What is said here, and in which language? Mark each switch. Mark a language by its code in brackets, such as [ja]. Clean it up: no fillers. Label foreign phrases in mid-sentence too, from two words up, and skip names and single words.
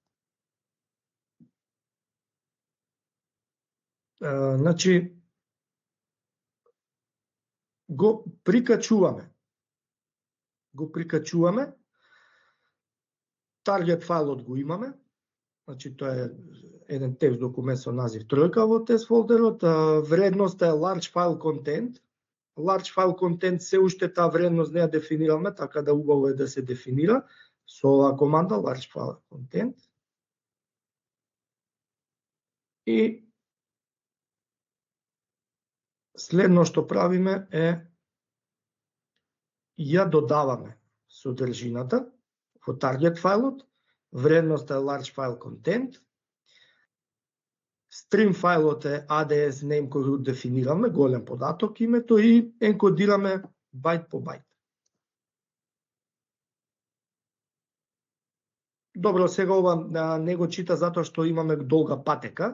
[mk] Значи го прикачуваме. Таргет файлот го имаме. Значи тоа е еден текст документ со назив тројка во тест фолдерот. Вредноста е [en] large file content. Large file content [mk] се уште таа вредност не ја дефинираме, така да убаво е да се дефинира со оваа команда [en] large file content. [mk] И следно што правиме е ја додаваме содржината во таргет файлот, вредноста е [en] large file content, [mk] стрим файлот е [en] ADS name [mk] кој го дефинираме, голем податок името и енкодираме байт по байт. Добро, сега ова не го чита затоа што имаме долга патека.